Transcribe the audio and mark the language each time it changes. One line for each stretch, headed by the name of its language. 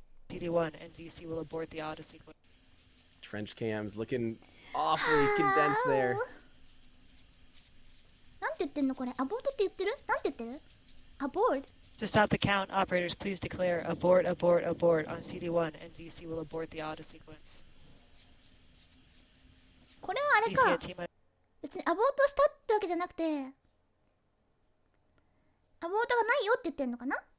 English: CD1 and DC will abort the auto sequence. Trench cams looking awfully condensed there.
Japanese: なんて言ってんのこれ？アボートって言ってる？なんて言ってる？abort.
English: To stop the count, operators, please declare abort on CD1 and DC will abort the auto sequence.
Japanese: これはあれか。別にアボートしたってわけじゃなくて、アボートがないよって言ってんのかな？